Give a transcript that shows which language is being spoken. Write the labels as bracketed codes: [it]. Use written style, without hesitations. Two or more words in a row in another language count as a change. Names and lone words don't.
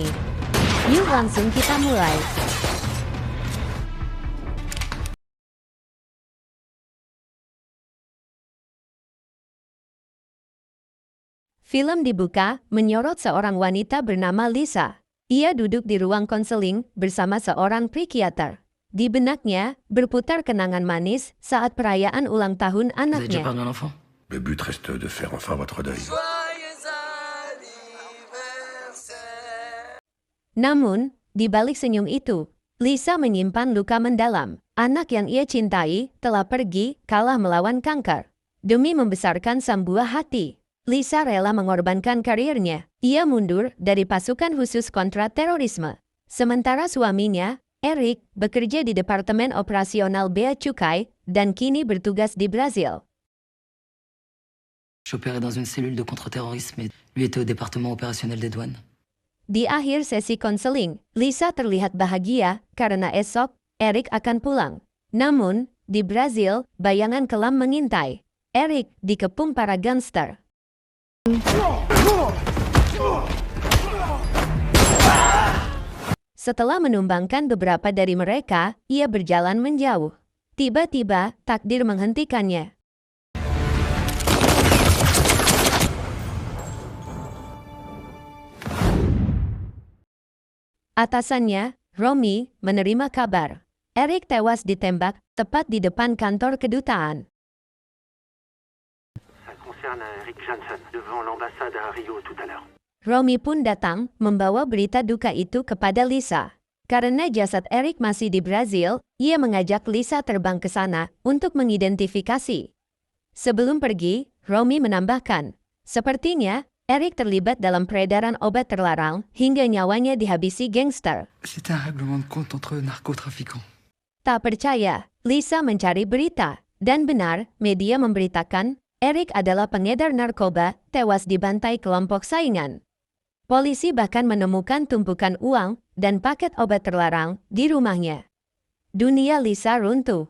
[id] Yuk langsung kita mulai. Film dibuka menyorot seorang wanita bernama Lisa. Ia duduk di ruang konseling bersama seorang psikiater. Di benaknya berputar kenangan manis saat perayaan ulang tahun anaknya. [fr] Le but reste de faire enfin votre deuil. [id] Namun, di balik senyum itu, Lisa menyimpan luka mendalam. Anak yang ia cintai telah pergi kalah melawan kanker. Demi membesarkan sang buah hati, Lisa rela mengorbankan karirnya. Ia mundur dari pasukan khusus kontra terorisme. Sementara suaminya, Eric, bekerja di Departemen Operasional Bea Cukai dan kini bertugas di Brazil. [fr] J'opérais dans une cellule de contre-terrorisme et lui était au département opérationnel des douanes. [id] Di akhir sesi konseling, Lisa terlihat bahagia karena esok Eric akan pulang. Namun, di Brazil, bayangan kelam mengintai. Eric dikepung para gangster. Setelah menumbangkan beberapa dari mereka, ia berjalan menjauh. Tiba-tiba, takdir menghentikannya. Atasannya, Romy, menerima kabar. Eric tewas ditembak tepat di depan kantor kedutaan. [fr] Ça concerne Eric Johnson, devant l'ambassade à Rio tout à l'heure. [id] Romy pun datang membawa berita duka itu kepada Lisa. Karena jasad Eric masih di Brazil, ia mengajak Lisa terbang ke sana untuk mengidentifikasi. Sebelum pergi, Romy menambahkan, sepertinya Eric terlibat dalam peredaran obat terlarang hingga nyawanya dihabisi gangster. [fr] C'était un règlement de compte entre narcotrafiquants. [id] Tak percaya, Lisa mencari berita. Dan benar, media memberitakan, Eric adalah pengedar narkoba tewas dibantai kelompok saingan. Polisi bahkan menemukan tumpukan uang dan paket obat terlarang di rumahnya. Dunia Lisa runtuh.